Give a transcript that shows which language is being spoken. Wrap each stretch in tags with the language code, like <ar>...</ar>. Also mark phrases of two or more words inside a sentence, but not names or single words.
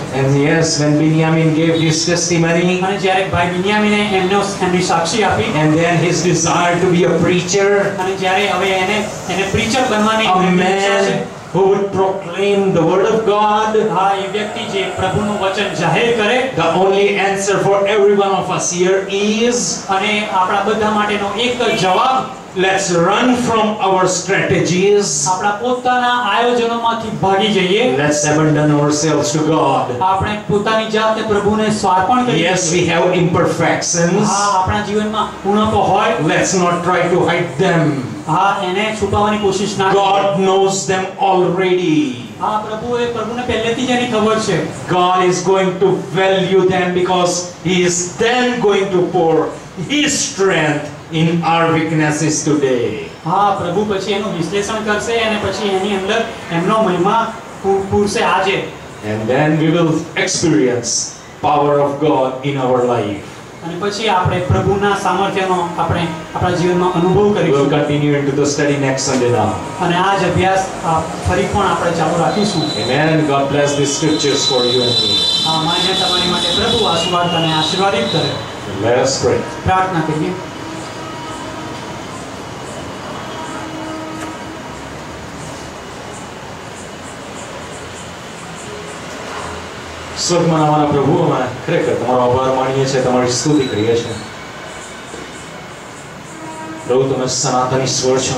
<en>And yes, when Benjamin gave his testimony,</en> <gu>અને જ્યારે ભાઈ બિન્યામીને એમની સાક્ષી આપી,</gu> <en>and then his desire to be a preacher,</en> <gu>અને જ્યારે હવે એને પ્રીચર બનવાની</gu> <en>a</en> <gu>ઈચ્છા છે,</gu> <en>who would proclaim the word of God.</en> <gu>હા, એ વ્યક્તિ જે પ્રભુનું વચન જાહેર કરે.</gu> <en>The only answer for every one of us here is,</en> <gu>અને આપણા બધા માટેનો એક જવાબ,</gu> <en>let's run from our strategies.</en> <gu>આપણા પોતાના આયોજનોમાંથી ભાગી જઈએ.</gu> <en>Let's abandon ourselves to God.</en> <gu>આપણે પોતાની જાતને પ્રભુને સ્વાર્પણ કરીએ.</gu> <en>Yes, we have imperfections.</en> <gu>હા, આપણા જીવનમાં ઉણપો હોય.</gu> <en>Let's not try to hide them.</en> <gu>હા, એને છુપાવવાની કોશિશ ના કરીએ.</gu> <en>God knows them already.</en> <gu>હા, પ્રભુને પહેલેથી જ એની ખબર છે.</gu> <en>God is going to value them because He is then going to pour His strength in our weaknesses today.</en> <gu>હા, પ્રભુ પછી એનું વિશ્લેષણ કરશે અને પછી એની અંદર એમનો મહિમા પૂરશે આજે.</gu> <en>And then we will experience power of God in our life.</en> <gu>અને પછી આપણે પ્રભુના સામર્થ્યનો આપણે આપણા જીવનમાં અનુભવ</gu> <en>We will</en> <gu>કરીશું.</gu> <en>continue into the study next Sunday now.</en> <gu>અને આ જ અભ્યાસ ફરી પણ આપણે ચાલુ રાખીશું.</gu> <en>Amen. God bless these scriptures for you and me.</en> <gu>હા, માન્ય તમારી માટે પ્રભુ આશીર્વાદ અને આશીર્વાદિત કરે.</gu> <en>Let us pray.</en> <gu>પ્રાર્થના કરીએ. સ્વર્ગમાં અમારા પ્રભુ, અમે ખરેખર તમારો આભાર માનીએ છીએ, તમારી સ્તુતિ કરીએ છીએ. પ્રભુ, તમે સનાતન ઈશ્વર છો.</gu>